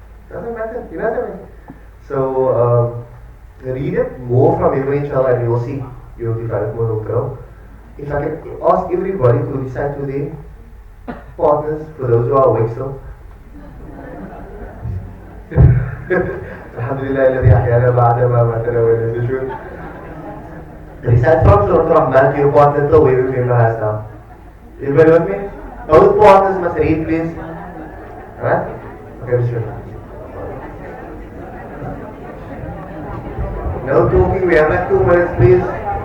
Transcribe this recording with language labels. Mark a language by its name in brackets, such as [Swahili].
[English] Doesn't matter, you know what I mean? So read it more from memory, inshallah, and you will see your development will grow. if I can ask everybody to recite to their partners, for those who are awake still. [Arabic] Alhamdulillah, الذي أحيانا بعد ما ماتنا وإليه النشور. [English] Recite from Surah Rahman to your partner the way we came to us now. Everybody with me? Both partners must read, please. Alright? Okay, Bismillah. No talking, we have like 2 minutes, please.